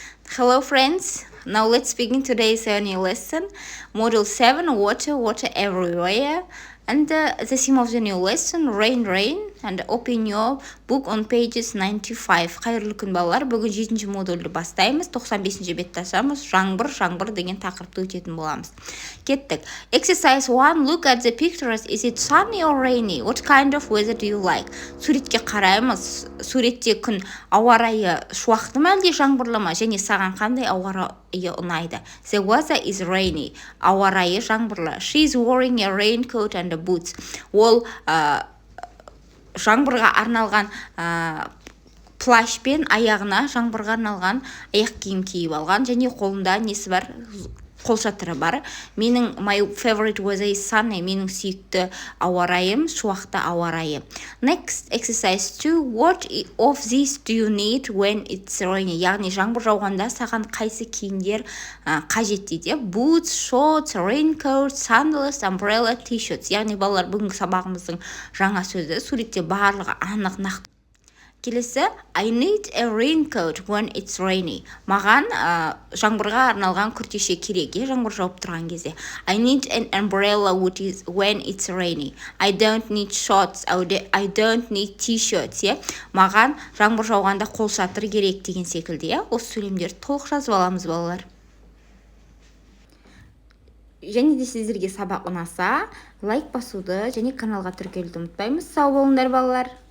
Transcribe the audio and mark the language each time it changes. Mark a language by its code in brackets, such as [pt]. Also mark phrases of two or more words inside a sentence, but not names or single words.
[en] Hello friends, now let's begin today's new lesson, Module 7, water, water everywhere. And the theme of the new lesson, rain, rain. And open your book on pages 95. [kk] Қайырлы күн балалар, бүгін 7-ші модульді бастаймыз, 95-ші бетті ашамыз, жаңбыр, жаңбыр деген тақырыпты өтетін боламыз. Кеттік. [en] Exercise 1, look at the pictures. Is it sunny or rainy? What kind of weather do you like? [kk] Суретке қараймыз. Суретте күн ауа райы шуақты ма әлде жаңбырлы ма? Және саған қандай ауа райы ұнайды? [en] The weather is rainy. [kk] Ауа райы жаңбырлы. [en] She is wearing a raincoat and boots. [kk] Ол жаңбырға арналған плащ пен аяғына жаңбырға арналған аяқ киім киіп алған, және қолында несі бар? Қолшатыры бар. [en] My favorite weather is sunny. [kk] Менің сүйікті ауа райым шуақты ауа райы. [en] Next exercise 2. What of these do you need when it's rainy? [kk] Яғни жаңбыр жауғанда саған қайсы киімдер қажет дейді? [en] Boots, shorts, raincoat, sandals, umbrella, t-shirts. [kk] Яғни балалар, бүгінгі сабағымыздың жаңа сөзі суретте барлығы анық нақты. Келесі, [en] I need a raincoat when it's rainy. [kk] Маған жаңбырға арналған күртеше керек, жаңбыр жауып тұрған кезде. [en] I need an umbrella when it's rainy. I don't need shorts, I don't need t-shirts. [kk] Маған жаңбыр жауғанда қолшатыр керек деген секілді. Осы сөйлемдерді толық жазып аламыз балалар. Және де сіздерге сабақ ұнаса, лайк басуды және каналға тіркелуді ұмытпаймыз. Сау болыңдар балалар.